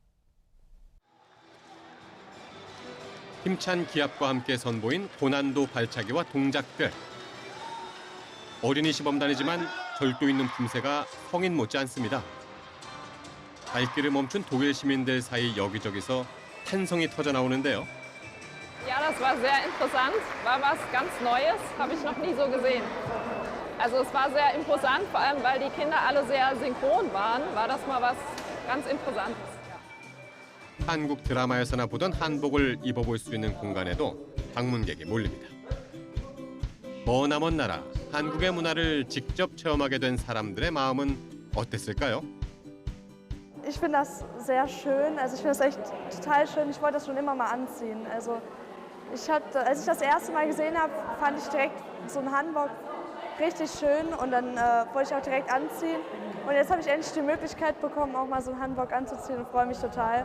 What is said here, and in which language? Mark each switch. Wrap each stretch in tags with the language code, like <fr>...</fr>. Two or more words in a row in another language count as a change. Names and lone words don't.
<ko>힘찬 기합과 함께 선보인 고난도 발차기와 동작들. 어린이 시범단이지만 절도 있는 품새가 성인 못지 않습니다. 발길을 멈춘 독일 시민들 사이 여기저기서 탄성이 터져 나오는데요.</ko> <de>Ja, das war sehr interessant, war was ganz Neues, habe ich noch nie so gesehen. Also es war sehr imposant, vor allem weil die Kinder alle sehr synchron waren, war das mal was ganz Interessantes.</de> <ko>한국 드라마에서나 보던 한복을 입어볼 수 있는 공간에도 방문객이 몰립니다. 머나먼 나라, 한국의 문화를 직접 체험하게 된 사람들의 마음은 어땠을까요?</ko> <de>Ich finde das sehr schön, also ich finde das echt total schön. Ich wollte das schon immer mal anziehen. Also als ich das erste Mal gesehen habe, fand ich direkt so einen Hanbok richtig schön und dann wollte ich auch direkt anziehen. Und jetzt habe ich endlich die Möglichkeit bekommen, auch mal so einen Hanbok anzuziehen und freue mich total.</de>